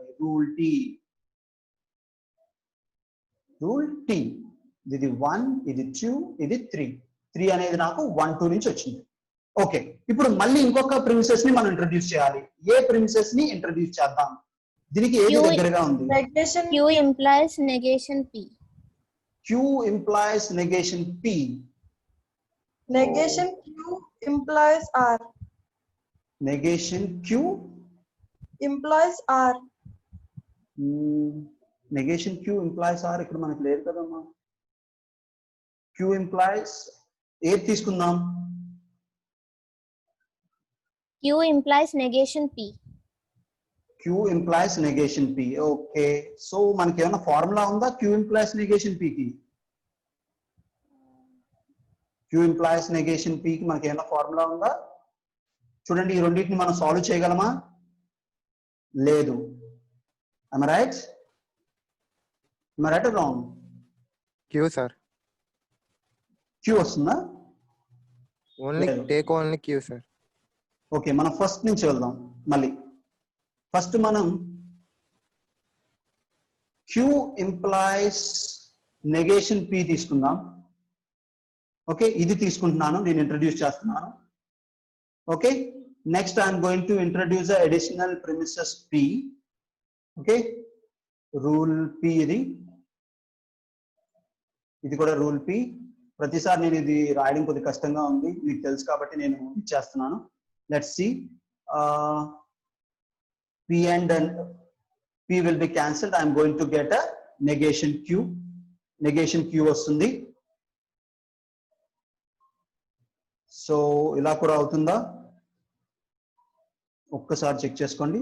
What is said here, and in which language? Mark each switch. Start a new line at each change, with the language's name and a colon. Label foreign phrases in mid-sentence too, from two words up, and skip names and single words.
English: Rule T. Rule T.
Telugu: ఇది 1, ఇది 2, ఇది 3. 3 అనేది నాకు 1 2 నుంచి వచ్చింది. ఓకే, ఇప్పుడు మళ్ళీ ఇంకొక ప్రిమిసెస్ ని మనం ఇంట్రడ్యూస్ చేయాలి. ఏ ప్రిమిసెస్ ని ఇంట్రడ్యూస్ చేద్దాం? దీనికి ఏది Q- దగ్గరగా ఉంది?
English: Negation Q implies negation P. Q implies negation P. Negation Q implies R. Negation Q. Implies R. Negation Q implies R.
Telugu: ఇక్కడ మనకు లేదు కదమ్మా.
English: Q implies
Telugu: ఏది తీసుకుందాం?
English: Q implies negation P. Q implies negation P. Okay.
Telugu: So మనకి ఏమైనా ఫార్ములా ఉందా
English: Q implies negation P
Telugu: కి?
English: Q implies negation P
Telugu: కి మనకి ఏమైనా ఫార్ములా ఉందా? చూడండి ఈ రెండింటిని మనం సాల్వ్ చేయగలమా? లేదు.
English: Am I right? Am I right or wrong? Q, sir.
Telugu: Q వస్తుందా?
English: Take only Q, sir.
Telugu: ఓకే, మనం ఫస్ట్ నుంచి వెళ్దాం. మళ్ళీ ఫస్ట్ మనం
English: Q implies negation P
Telugu: తీసుకుందాం. ఓకే, ఇది తీసుకుంటున్నాను, నేను ఇంట్రడ్యూస్ చేస్తున్నాను.
English: Okay, next I'm going to introduce additional premises P. Okay, rule P
Telugu: ఇది కూడా
English: rule P.
Telugu: ప్రతిసారి నేను ఇది రాయడం కొద్దిగా కష్టంగా ఉంది, మీకు తెలుసు కాబట్టి నేను ఇచ్చేస్తున్నాను.
English: Let's see. P and P will be cancelled. I am going to get a negation Q. Negation Q
Telugu: వస్తుంది. సో ఇలా కూడా అవుతుందా ఒక్కసారి చెక్ చేసుకోండి.